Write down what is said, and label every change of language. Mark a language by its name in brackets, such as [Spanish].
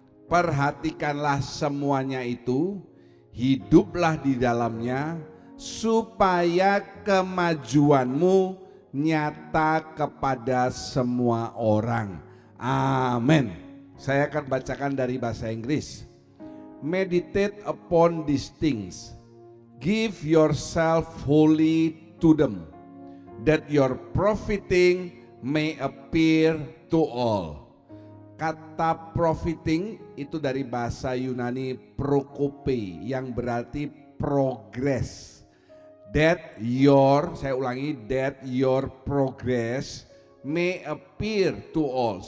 [Indonesian] Perhatikanlah semuanya itu, hiduplah di dalamnya, supaya kemajuanmu nyata kepada semua orang. Amin. Saya akan bacakan dari bahasa Inggris. [English] Meditate upon these things. Give yourself wholly to them, that your profiting may appear to all. [Indonesian] Kata profiting itu dari bahasa Yunani prokope yang berarti progress. [English] That your, [Indonesian] saya ulangi, [English] that your progress may appear to all.